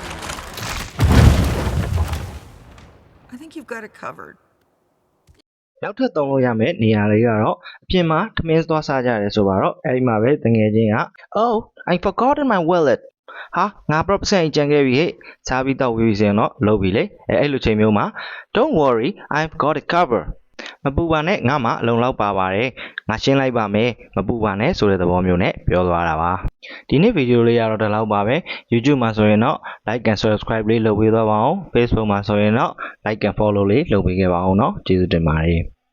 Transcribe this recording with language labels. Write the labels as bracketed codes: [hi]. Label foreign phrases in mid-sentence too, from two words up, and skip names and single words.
[en] I think you've got it covered. [my] နောက်ထပ်သုံးလို့ရမယ့်နေရာလေးကတော့အပြင်မှာထမင်းသွားစားကြတယ်ဆိုတော့အဲ့ဒီမှာပဲတငယ် ချင်းက [en] Oh I forgotten my wallet [my] ဟာငါ percent ကြံခဲ့ပြီဟဲ့စားပြီးတော့ဝေးပြီစရင်တော့လုပ်ပြီလေအဲ့လိုချိန်မျိုးမှာ [en] Don't worry I've got it covered [my] မပူပါနဲ့ငါမှအလုံလောက်ပါပါတယ်ငါရှင်းလိုက်ပါမယ်မပူပါနဲ့ဆိုတဲ့သဘောမျိုးနဲ့ပြောသွားတာပါဒီနေ့ဗီဒီယိုလေးကတော့ဒီလောက်ပါပဲ YouTube မှာဆိုရင်တော့ [en] like and subscribe [my] လေးလုပ်ပေးသွားပါအောင် Facebook မှာဆိုရင်တော့ [en] like and follow [my] လေးလုပ်ပေးခဲ့ပါအောင်เนาะကျေးဇူးတင်ပါတယ်